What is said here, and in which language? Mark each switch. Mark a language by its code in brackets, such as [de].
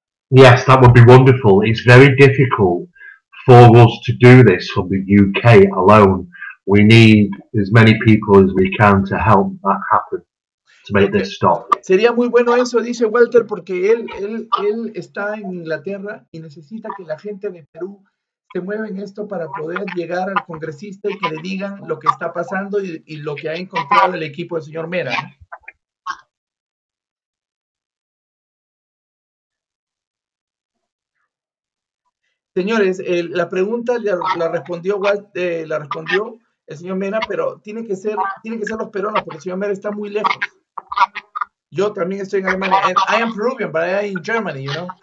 [en] Yes, that would be wonderful. It's very difficult for us to do this from the UK alone. We need as many people as we can to help that happen, to make this stop. [es] Sería muy bueno eso, dice Walter, porque él está en Inglaterra y necesita que la gente de Perú se mueva en esto para poder llegar al congresista y que le digan lo que está pasando y lo que ha encontrado el equipo del señor Mera, ¿no? Señores, la pregunta la respondió la respondió el señor Mera, pero tienen que ser los peruanos, porque el señor Mera está muy lejos. Yo también estoy en Alemania. [en] And I am Peruvian, but I am in Germany, you know.